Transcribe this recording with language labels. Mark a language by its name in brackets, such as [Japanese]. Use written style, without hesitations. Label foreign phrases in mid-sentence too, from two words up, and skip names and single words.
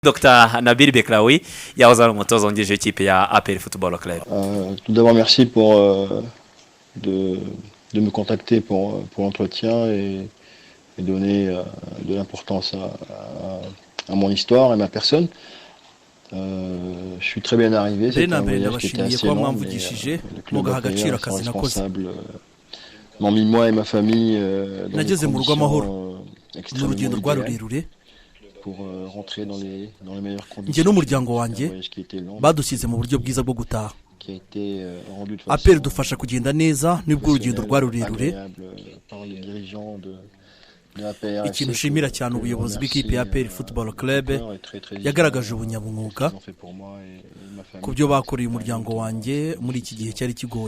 [Kinyarwanda] Dr Nabil Bekraoui, yahoze ari umutoza wungirije w'ikipe ya APR Football Club. [French] Tout d'abord, merci de me contacter pour l'entretien et donner de l'importance à mon histoire et ma personne. Je suis très bien arrivé. C'était un voyage qui était assez long, mais le club APR, son responsable, m'ont mis moi et ma famille dans des conditions extrêmement idéales pour rentrer dans les meilleures conditions. [Kinyarwanda] Njye n'umuryango wanjye badushyize mu buryo bwiza bwo gutaha. APR dufasha kugenda neza nibwo urugendo rwa rurerure. Ikintu nshimira cyane ubuyobozi bw'ikipe ya APR Football Club yagaragaje ubunyamwuga ku byo bakoreye umuryango wanjye muri iki gihe cyari kigoye.